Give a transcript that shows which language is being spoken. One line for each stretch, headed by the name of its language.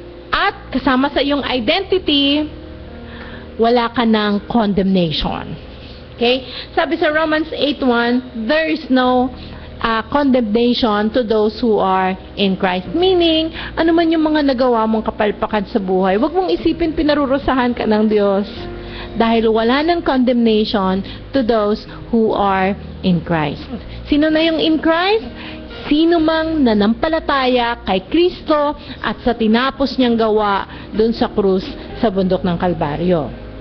Filipino: At kasama sa iyong identity, wala ka ng condemnation.
English: Okay?
Filipino: Sabi sa
English: Romans 8:1, there is no condemnation to those who are in Christ.
Filipino: Meaning, ano man yung mga nagawa mong kapalpakan sa buhay, wag mong isipin pinarurusahan ka ng Diyos. Dahil wala ng condemnation
English: to those who are in Christ.
Filipino: Sino na yung in Christ? Sino mang nanampalataya kay Kristo at sa tinapos niyang gawa dun sa krus sa bundok ng Kalbaryo.